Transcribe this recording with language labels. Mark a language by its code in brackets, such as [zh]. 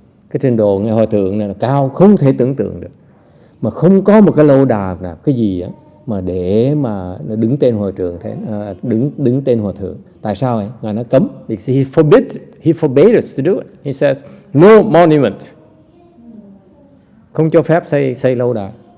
[vi] Cái trình độ ngài hòa thượng này là cao không thể tưởng tượng được, mà không có một cái lâu đài nào cái gì á mà để mà đứng tên hòa thượng thế, đứng tên hòa thượng. Tại sao vậy? Ngài nó cấm. [en] Because he forbade us to do it. He says no monument. [vi] Không cho phép xây lâu đài.